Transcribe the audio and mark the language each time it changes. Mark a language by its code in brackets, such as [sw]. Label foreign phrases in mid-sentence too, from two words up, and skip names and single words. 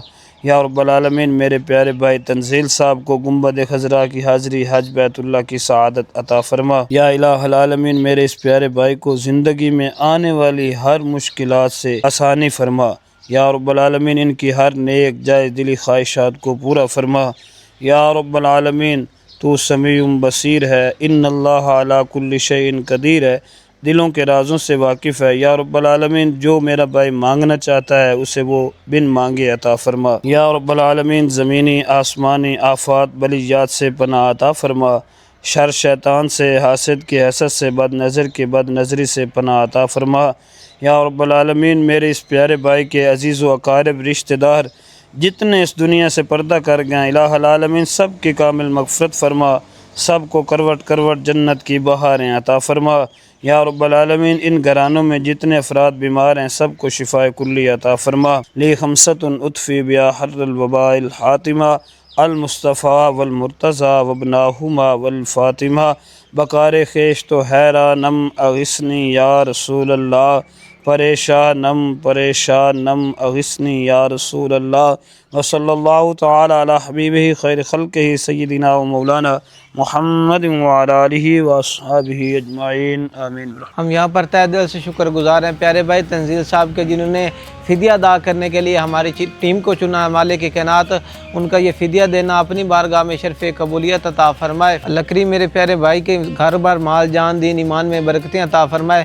[ar] يا رب العالمين [ur] میرے پیارے بھائی تنزیل صاحب کو گنبد خضریٰ کی حاضری حج بیت اللہ کی سعادت عطا فرما. [ar] يا إله العالمين [ur] میرے اس پیارے بھائی کو زندگی میں آنے والی ہر مشکلات سے آسانی فرما. [ar] يا رب العالمين [ur] ان کی ہر نیک جائز دلی خواہشات کو پورا فرما. [ar] يا رب العالمين تو سميع بصير ہے, إن الله على كل شيء قدير [ur] ہے، دلوں کے رازوں سے واقف ہے. [ar] يا رب العالمين [ur] جو میرا بھائی مانگنا چاہتا ہے اسے وہ بن مانگے عطا فرما. [ar] يا رب العالمين [ur] زمینی آسمانی آفات بلیات سے پناہ عطا فرما. شر شیطان سے، حاسد کے حسد سے، بد نظر کے بد نظری سے پناہ عطا فرما. [ar] يا رب العالمين [ur] میرے اس پیارے بھائی کے عزیز و اقارب رشتہ دار جتنے اس دنیا سے پردہ کر گئے, [ar] إله العالمين [ur] سب کی کامل مغفرت فرما، سب کو کروٹ کروٹ جنت کی بہاریں عطا فرما. [ar] يا رب العالمين [ur] ان گھرانوں میں جتنے افراد بیمار ہیں سب کو شفائے کلی عطا فرما. [ar] لي خمسة أطفي بها حر الوباء الحاطمة المصطفى والمرتضى وابناهما والفاطمة [fa] بکار خویش تو حیرانم [ar] أغثني يا رسول الله, [fa] پریشانم پریشانم [ar] أغثني يا رسول الله. وصلى الله تعالى على حبيبه خير خلقه سيدنا ومولانا محمد وعلى آله وأصحابه أجمعين آمين. [ur] ہم یہاں پر تہہ دل سے شکر گزار ہیں پیارے بھائی تنزیل صاحب کے، جنہوں نے فدیہ ادا کرنے کے لیے ہماری ٹیم کو چنا. مالک کائنات ان کا یہ فدیہ دینا اپنی بارگاہ میں شرف قبولیت عطا فرمائے. لکڑی میرے پیارے بھائی کے گھر بار مال جان دین ایمان میں برکتیں عطا فرمائے.